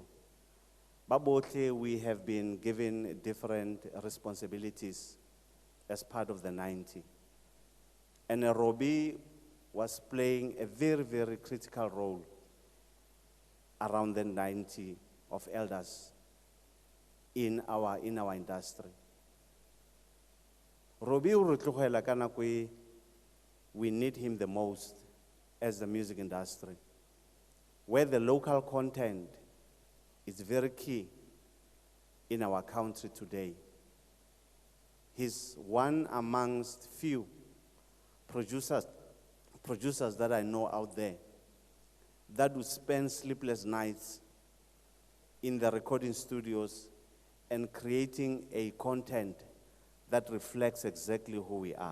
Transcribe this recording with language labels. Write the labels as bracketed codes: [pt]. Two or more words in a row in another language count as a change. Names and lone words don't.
[en] Babothe, we have been given different responsibilities as part of the 90. And Robbie was playing a very, very critical role around the 90 of elders in our industry. Robbie [tn] urutlogela ka nako e [en] we need him the most as the music industry, where the local content is very key in our country today. He's one amongst few producers that I know out there that would spend sleepless nights in the recording studios and creating a content that reflects exactly who we are.